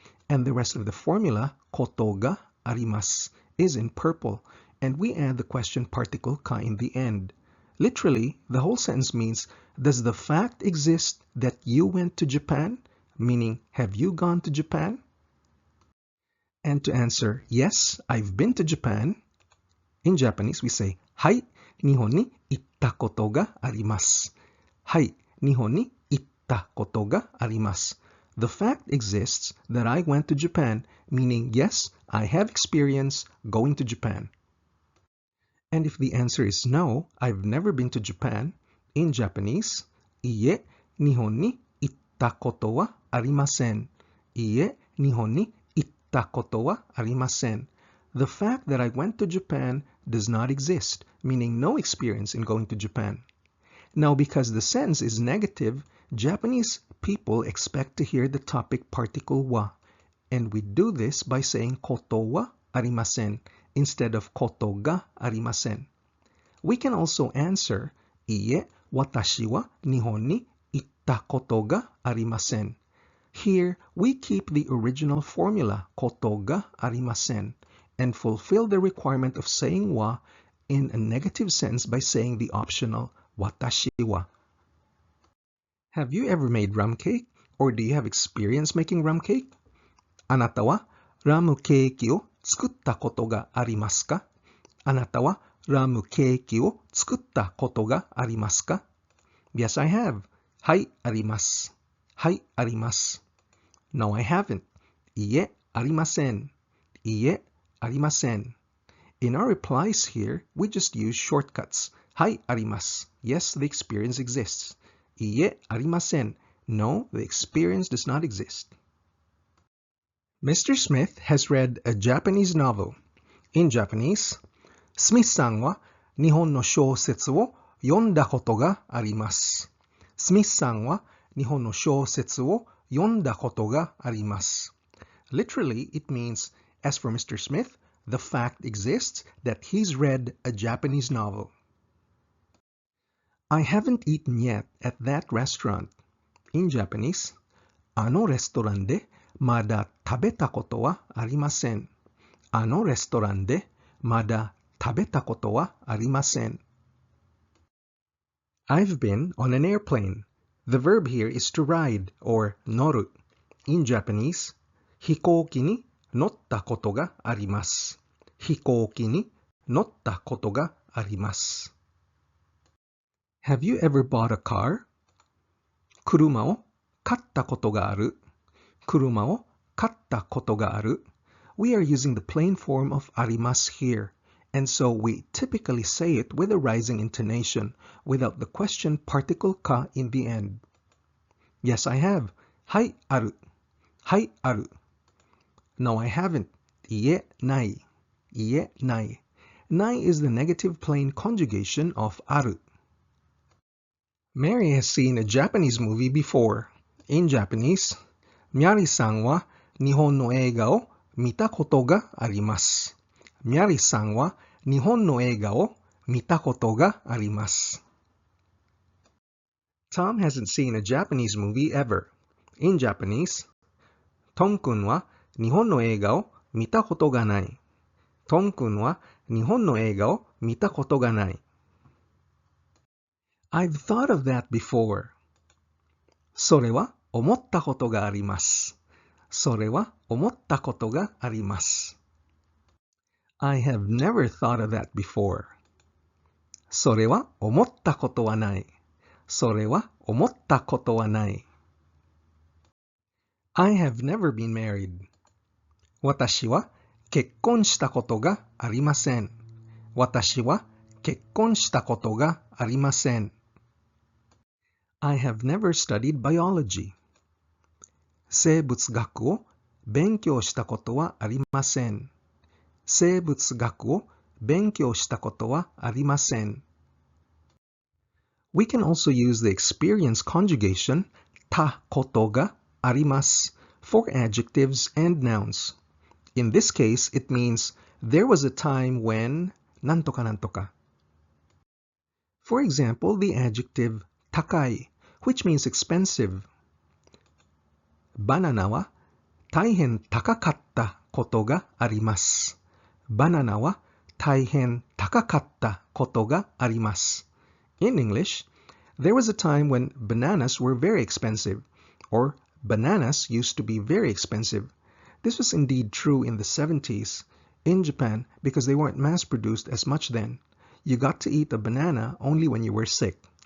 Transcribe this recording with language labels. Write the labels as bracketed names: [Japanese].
[English] And the rest of the formula, [Japanese] koto ga arimasu, [English] is in purple, and we add the question particle ka in the end. Literally, the whole sentence means, does the fact exist that you went to Japan? Meaning, have you gone to Japan? And to answer, yes, I've been to Japan, In Japanese, we say, [Japanese] はい、日本に行ったことがあります。はい、日本に行ったことがあります。 [English] The fact exists that I went to Japan, meaning yes, I have experience going to Japan. And if the answer is no, I've never been to Japan, in Japanese, [Japanese] いいえ、日本に行ったことはありません。いいえ、日本に行ったことはありません。 [English] The fact that I went to Japan does not exist, meaning no experience in going to Japan. Now, because the sense is negative, Japanese people expect to hear the topic particle wa, and we do this by saying [Japanese] koto wa arimasen [English] instead of [Japanese] koto ga arimasen. [English] We can also answer, [Japanese] いいえ、私は日本に行ったことがありません. [English] Here, we keep the original formula, [Japanese] ことがありません, [English] and fulfill the requirement of saying wa in a negative sense by saying the optional 私は. Have you ever made rum cake? Or do you have experience making rum cake? [Japanese] あなたはラムケーキを作ったことがありますか? あなたはラムケーキを作ったことがありますか? [English] Yes, I have. [Japanese] はい、あります。はい、あります。 [English] No, I haven't. [Japanese] いいえ、ありません。いいえ、ありません. [English] In our replies here, we just use shortcuts. [Japanese] はい、あります. [English] Yes, the experience exists. [Japanese] いいえ、ありません. [English] No, the experience does not exist. Mr. Smith has read a Japanese novel. In Japanese, [Japanese] スミスさんは日本の小説を読んだことがあります。スミスさんは日本の小説を読んだことがあります. [English] Literally, it means, as for Mr. Smith, the fact exists that he's read a Japanese novel. I haven't eaten yet at that restaurant. In Japanese, [Japanese] あのレストランでまだ食べたことはありません。あのレストランでまだ食べたことはありません. [English] I've been on an airplane. The verb here is to ride or 乗る. In Japanese, [Japanese] 飛行機に乗ったことがあります。飛行機に乗ったことがあります. [English] Have you ever bought a car? [Japanese] 車を買ったことがある。車を買ったことがある. [English] We are using the plain form of あります here, and so we typically say it with a rising intonation without the question particle ka in the end. Yes, I have. [Japanese] はい、ある。はい、ある. [English] No, I haven't. [Japanese] いいえ、ない。いいえ、ない. [English] Nai is the negative plain conjugation of ある. Mary has seen a Japanese movie before. In Japanese, [Japanese] ミャリさんは日本の映画を見たことがあります。ミャリさんは日本の映画を見たことがあります。 [English] Tom hasn't seen a Japanese movie ever. In Japanese, [Japanese] トム君は日本の映画を見たことがない。トム君は日本の映画を見たことがない。 [English] I've thought of that before. [Japanese] それは思ったことがあります。それは思ったことがあります。 [English] I have never thought of that before. [Japanese] それは思ったことはない。それは思ったことはない。 [English] I have never been married. [Japanese] 私は結婚したことがありません。私は結婚したことがありません。 [English] I have never studied biology. [Japanese] 生物学を勉強したことはありません。生物学を勉強したことはありません。 [English] We can also use the experience conjugation たことがあります for adjectives and nouns. In this case, it means there was a time when [Japanese] なんとかなんとか. [English] For example, the adjective 高い which means expensive. [Japanese] バナナは大変高かったことがあります。バナナは大変高かったことがあります。 [English] In English, there was a time when bananas were very expensive, or bananas used to be very expensive. This was indeed true in the 70s. in Japan because they weren't mass-produced as much then. You got to eat a banana only when you were sick.